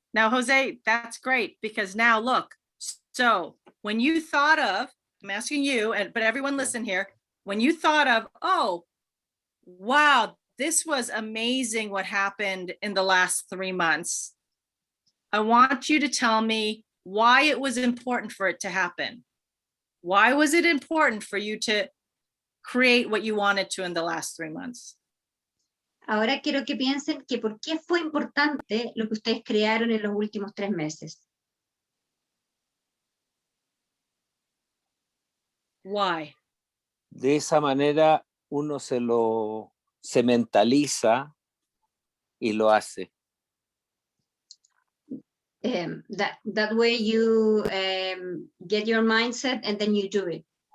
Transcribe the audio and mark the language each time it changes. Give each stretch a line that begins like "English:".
English: Now, Jose, that's great because now look, so when you thought of, I'm asking you, but everyone listen here, when you thought of, oh, wow, this was amazing what happened in the last 3 months. I want you to tell me why it was important for it to happen. Why was it important for you to create what you wanted to in the last 3 months?
Spanish: Ahora quiero que piensen que por qué fue importante lo que ustedes crearon en los últimos 3 meses.
English: Why?
Spanish: De esa manera uno se mentaliza y lo hace.
English: That way you get your mindset and then you do it.